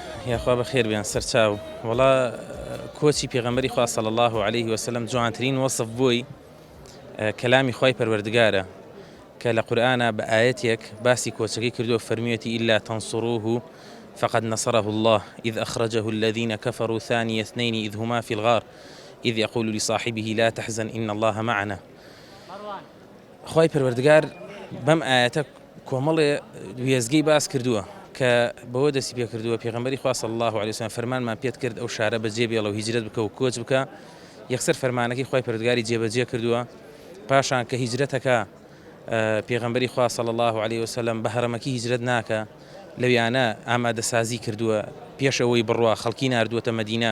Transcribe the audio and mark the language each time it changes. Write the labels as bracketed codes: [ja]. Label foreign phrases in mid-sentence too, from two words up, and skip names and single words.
[ckb] یاخوا بەخێر بێن سەرچاو وڵا کۆچی پێغەمبەری خوا [ar] صلی الله عليه وسلم [ckb] جوانترین وەصف بووی کەلامی خوای پەروەردگارە کە لە قورئانە بە ئاەتێک باسی کۆچەکەی کردووە فەرمیێتی [ar] إلا تنصروه فقد نصره الله إذ أخرجه الذين كفروا ثاني اثنين إذ هما في الغار إذ يقول لصاحبه لا تحزن إن الله معنا. [ckb] خوای پەروەردگار بەم ئاەتە کۆمەڵێ وێزگەی باس کردووە کە بەوە دەستی پێ کردووە پێغەمبەری خوا [ar] صلی الله عليه وسلم [ckb] فەرمانمان پێت کرد ئەو شارە بەجێ بێڵە و هیجرەت بکە و کۆچ بکە. یەکسەر فەرمانەکەی خوای پەروەردگاری جێبەجێ کردووە پاشان کە هیجرەتەکە پێغەمبەری خوا [ar] صلی الله عليه وسلم [ckb] بە هەرەمەکی هیجرەت ناکە لەویانە ئامادەسازی کردووە پێشەوەی بڕوا خەڵکی ناردووەتە مەدینە.